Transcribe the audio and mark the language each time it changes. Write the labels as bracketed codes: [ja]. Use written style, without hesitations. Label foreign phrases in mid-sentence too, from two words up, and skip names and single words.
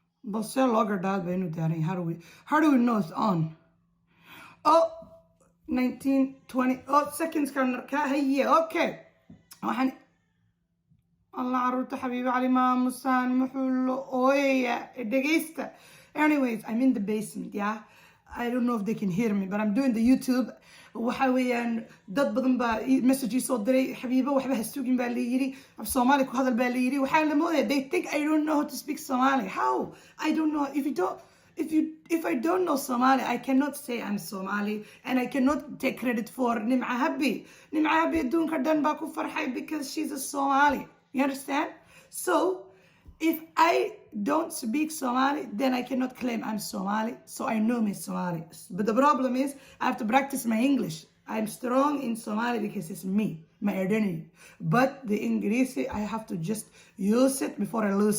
[so] balse looga dhaad baynu daaray. [en] How do we know it's on? Oh, 19, 20, seconds [so] kan haye, [en] okay. [so] waxaan Allah caruurta xabiibi cali maamusaan muxuu ooyaya dhegeysta. [en] Anyways, I'm in the basement, yeah. I don't know if they can hear me, but I'm doing the YouTube. [so] waxa weeyaan dad badan baa messages soo diray xabiibo waxba ha sugin baa la yiri af Soomaali ku hadal baa la yiri waxaa la moodaa [en] they think I don't know how to speak Somali. How? I don't know. If I don't know Somali, I cannot say I'm Somali, and I cannot take credit for Nim'a Habi. Nim'a Habi [so] adduunka dhan baa ku farxay [en] because she's a Somali. You understand? So if I don't speak Somali, then I cannot claim I'm Somali. So I know me Somali. But the problem is I have to practice my English. I'm strong in Somali because it's me, my identity. But the English, I have to just use it before I lose it.